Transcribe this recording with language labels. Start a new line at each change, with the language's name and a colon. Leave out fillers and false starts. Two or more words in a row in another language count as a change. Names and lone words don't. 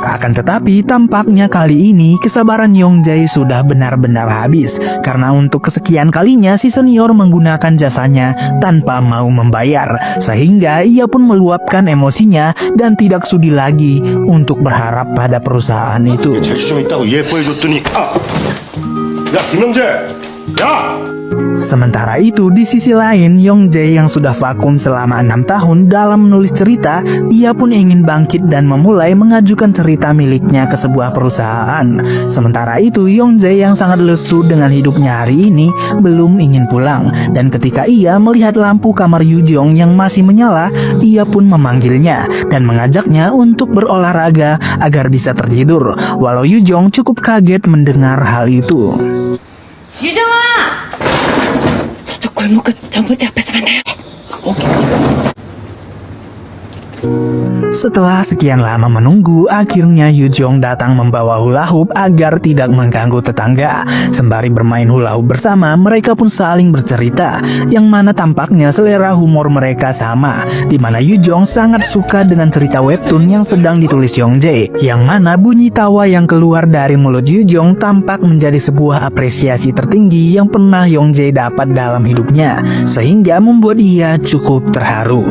Indonesian: Akan tetapi tampaknya kali ini kesabaran Yongjae sudah benar-benar habis karena untuk kesekian kalinya si senior menggunakan jasanya tanpa mau membayar, sehingga ia pun meluapkan emosinya dan tidak sudi lagi untuk berharap pada perusahaan itu.
Korean: 재주좀 있다고 예뻐해줬더니 야 김영재 야!
Indonesian: Sementara itu di sisi lain Yongjae yang sudah vakum selama 6 tahun dalam menulis cerita, ia pun ingin bangkit dan memulai mengajukan cerita miliknya ke sebuah perusahaan. Sementara itu Yongjae yang sangat lesu dengan hidupnya hari ini belum ingin pulang, dan ketika ia melihat lampu kamar Yujong yang masih menyala, ia pun memanggilnya dan mengajaknya untuk berolahraga agar bisa tertidur, walau Yujong cukup kaget mendengar hal itu.
Korean: 유정아! 저쪽 골목 끝 전봇대 앞에서 만나요.
Indonesian: Setelah sekian lama menunggu, akhirnya Yujong datang membawa hula hoop agar tidak mengganggu tetangga. Sembari bermain hula hoop bersama, mereka pun saling bercerita, yang mana tampaknya selera humor mereka sama, di mana Yujong sangat suka dengan cerita webtoon yang sedang ditulis Yongjae, yang mana bunyi tawa yang keluar dari mulut Yujong tampak menjadi sebuah apresiasi tertinggi yang pernah Yongjae dapat dalam hidupnya, sehingga membuat ia cukup terharu.